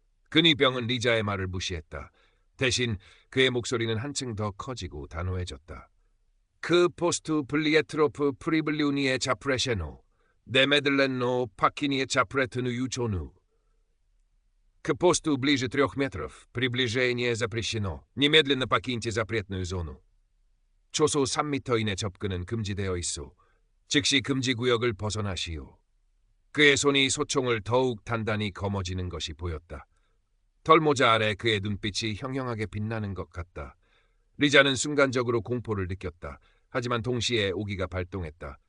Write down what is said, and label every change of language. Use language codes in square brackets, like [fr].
[ko] 근위병은 리자의 말을 무시했다. 대신 그의 목소리는 한층 더 커지고 단호해졌다. [ru] 그 포스트 블리에트로프 프리블리우니의 자프레셰노, 네메들렌노 파키니의 자프레트누 유초누. К посту ближе 3 метров. Приближение запрещено. Немедленно покиньте запретную зону. [ko] 초소 3m 이내 접근은 금지되어 있소. 즉시 금지 구역을 벗어나시오. 그의 손이 소총을 더욱 단단히 거머쥐는 것이 보였다. 털모자 아래 그의 눈빛이 형형하게 빛나는 것 같다. 리자는 순간적으로 공포를 느꼈다. 하지만 동시에 오기가 발동했다.